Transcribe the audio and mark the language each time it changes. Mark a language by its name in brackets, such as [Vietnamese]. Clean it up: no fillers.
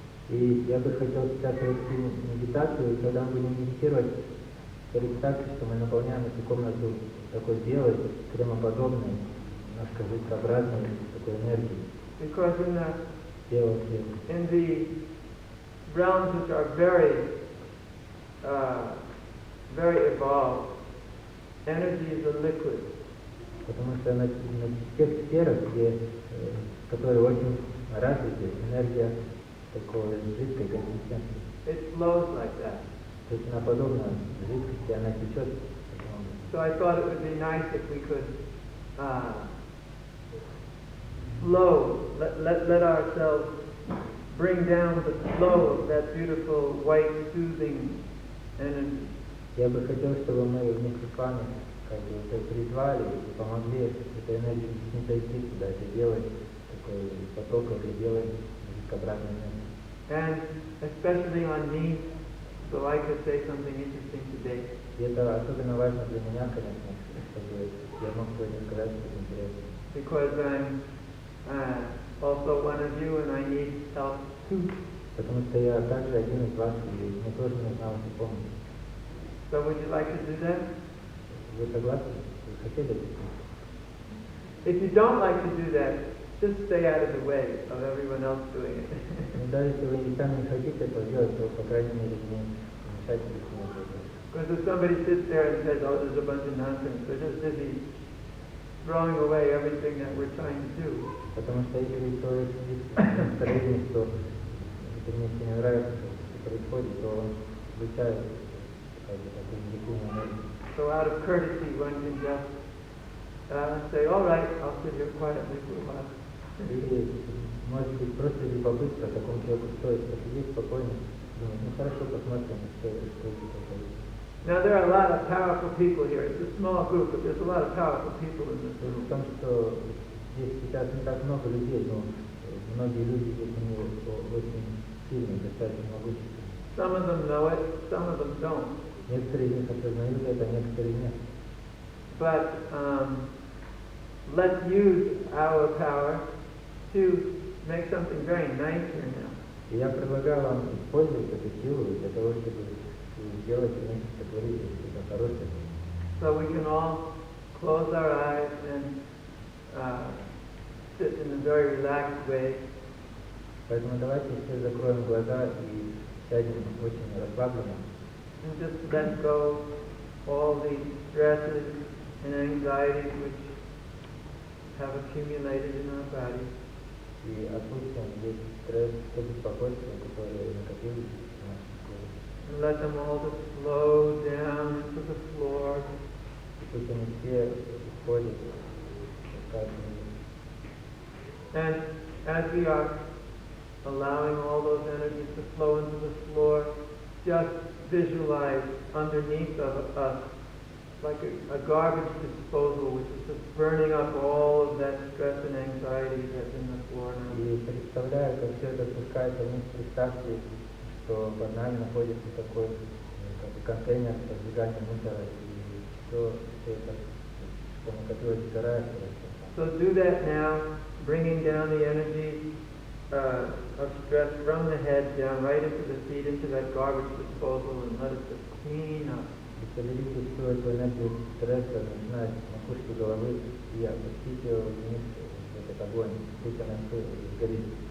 [Russian] И я бы хотел сейчас провести медитацию, и когда мы будем медитировать, представьте, что мы наполняем эту комнату такой белой, кремоподобной, немножко жидкообразной такой энергией. [English] Because in the realms which are very evolved, energy is a liquid. [Russian] Потому что на тех сферах, которые очень развиты, энергия такой жидкой консистенции. [English] It flows like that. [Russian] То есть она подобна жидкости, она течет. [English] So I thought it would be nice if we could flow, let ourselves bring down the flow of that beautiful white soothing energy. [Russian] Я бы хотел, чтобы мы вместе с вами как бы это призвали и помогли этой энергии не дойти сюда, это делать такой поток этой белой жидкообразной энергии. [English] And especially on me, so I could say something interesting today. [Russian] И это особенно важно для меня, конечно, чтобы я мог сегодня сказать что-то интересное. [English] Because I'm also one of you and I need help too. [Russian] Потому что я также один из вас, и мне тоже нужна ваша помощь. [English] So would you like to do that? [Russian] Вы согласны? Вы хотели бы? [English] If you don't like to do that, just stay out of the way of everyone else doing it. [Russian] Но даже если вы сами не хотите этого делать, то, по крайней мере, не мешайте никому этого делать. [English] Because if somebody sits there and says, oh, there's a bunch of nonsense, they're just busy throwing away everything that we're trying to do. [Russian] Потому что если человек сидит в настроении, что это мне не нравится, что происходит, то он включает такую негативную энергию. [English] So out of courtesy, one can just say, all right, I'll sit here quietly for a while. [Russian] Или, может быть, просто любопытство, такому человеку стоит посидеть спокойно, думать, ну хорошо, посмотрим, что это такое. [English] Now there are a lot of powerful people here. It's a small group, but there's a lot of powerful people in this [Russian] В [English] room. [Russian] том, что здесь сейчас не так много людей, но многие люди здесь они очень сильные, достаточно могущественные. [English] Some of them know it, some of them don't. [Russian] Некоторые из них осознают это, некоторые нет. [English] But let's use our power to make something very nice here now. [Russian] И я предлагаю вам использовать эту силу для того, чтобы сделать вместе, сотворить что-то хорошее. [English] So we can all close our eyes and sit in a very relaxed way. [Russian] Поэтому давайте все закроем глаза и сядем очень расслабленно. [English] And just let go all the stresses and anxieties which have accumulated in our body. [Russian] И отпустим весь стресс, то беспокойство, которое накопилось в нашем теле. [English] And let them all just flow down into the floor. [Russian] И пусть они все исходят как [English] And as we are allowing all those energies to flow into the floor, just visualize underneath of us like a garbage disposal which is just burning up all of that stress and anxiety that's in the floor now. [Russian] И представляю, как все это спускается вниз, представьте, что под нами находится такой как бы контейнер с сжиганием мусора, и все это, что накопилось, сгорает. [English] So do that now, bringing down the energy of stress from the head down right into the feet, into that garbage disposal, and let it just clean up. [Russian] И соберите всю эту энергию стресса, начиная с макушки головы, и опустите ее вниз в этот огонь, пусть она все сгорит.